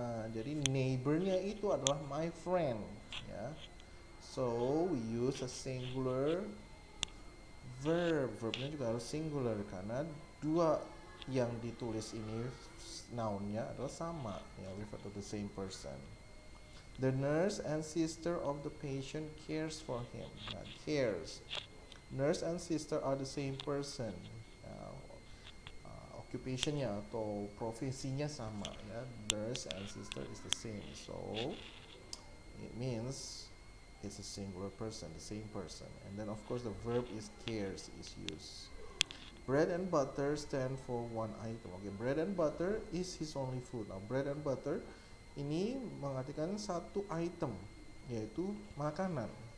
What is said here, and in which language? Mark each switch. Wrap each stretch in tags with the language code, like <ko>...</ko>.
<id>Jadi neighbornya itu adalah</id> <en>my friend. Ya. So we use a singular</en> <id>verbnya juga harus singular karena dua yang ditulis ini nounnya adalah sama, ya,</id> <en>refer to the same person. The nurse and sister of the patient cares for him. Nah, cares. Nurse and sister are the same person.</en> <id>Nah, occupationnya atau profesinya sama, ya.</id> <en>Nurse and sister is the same. So it means it's a singular person, the same person. And then of course the verb is cares is used. Bread and butter stand for one item. Okay, bread and butter is his only food.</en> <id>Now bread and butter ini mengartikan satu item, yaitu makanan.</id>